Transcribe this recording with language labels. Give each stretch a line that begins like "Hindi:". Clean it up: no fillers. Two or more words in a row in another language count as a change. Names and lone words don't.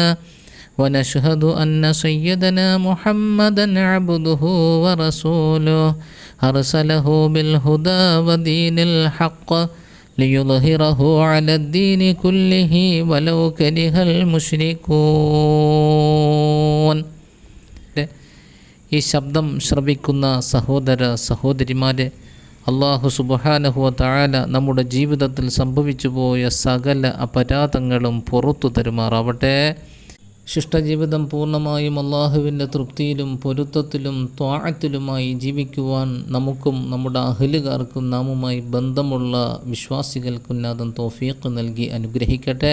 Arabic: ونشهد أن سيدنا محمدا عبده ورسوله أرسله بالهدى ودين الحق ليظهره على الدين كله ولو كره المشركون.
Malayalam: ഈ ശബ്ദം ശ്രവിക്കുന്ന സഹോദര സഹോദരിമാരെ,
Arabic: الله سبحانه وتعالى
Malayalam: നമ്മുടെ ജീവിതത്തിൽ സംഭവിച്ചു പോയ സകല അപരാധങ്ങളും പുറത്തു തരുമാറാവട്ടെ. ശിഷ്ടജീവിതം പൂർണ്ണമായും അള്ളാഹുവിൻ്റെ തൃപ്തിയിലും പൊരുത്തത്തിലും ത്വാഅത്തിലുമായി ജീവിക്കുവാൻ നമുക്കും നമ്മുടെ അഹ്ലുകാർക്കും നാമുമായി ബന്ധമുള്ള വിശ്വാസികൾക്കും നാഥൻ തൗഫീഖ് നൽകി അനുഗ്രഹിക്കട്ടെ.